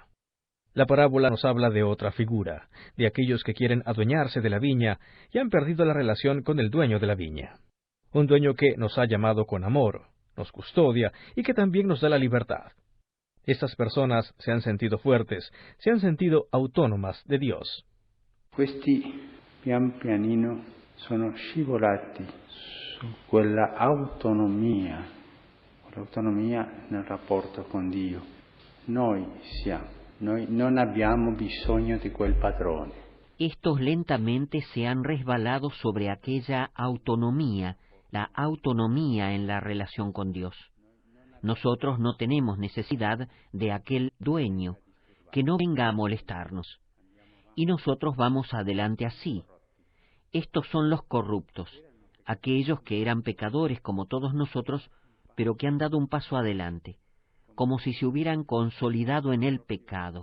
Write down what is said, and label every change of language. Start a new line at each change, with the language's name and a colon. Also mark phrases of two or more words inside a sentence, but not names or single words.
Spanish: La parábola nos habla de otra figura, de aquellos que quieren adueñarse de la viña y han perdido la relación con el dueño de la viña. Un dueño que nos ha llamado con amor, nos custodia y que también nos da la libertad. Estas personas se han sentido fuertes, se han sentido autónomas de Dios.
Italian: Questi pian pianino sono scivolati su quella autonomia nel rapporto con Dio. Noi non abbiamo bisogno di quel padrone.
Spanish: Estos lentamente se han resbalado sobre aquella autonomía, la autonomía en la relación con Dios. Nosotros no tenemos necesidad de aquel dueño que no venga a molestarnos. Y nosotros vamos adelante así. Estos son los corruptos, aquellos que eran pecadores como todos nosotros, pero que han dado un paso adelante, como si se hubieran consolidado en el pecado.